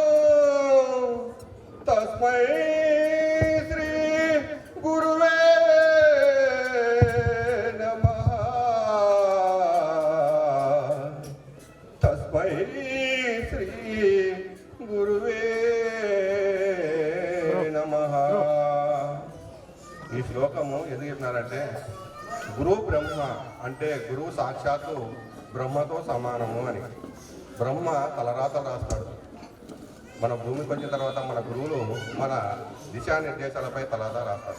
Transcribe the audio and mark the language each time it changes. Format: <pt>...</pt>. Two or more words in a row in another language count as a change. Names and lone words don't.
<sa>तस्मै श्री गुरुवे नमः तस्मै श्री गुरुवे नमः</sa> <te>ఈ శ్లోకము ఎందుకు చెప్పినారంటే గురు బ్రహ్మ అంటే గురువు సాక్షాత్తు బ్రహ్మతో సమానము అని. బ్రహ్మ తలరాతలు రాస్తాడు. మన భూమికి వచ్చిన తర్వాత మన గురువులు మన దిశానిర్దేశాలపై తలరాత రాస్తాడు.</te>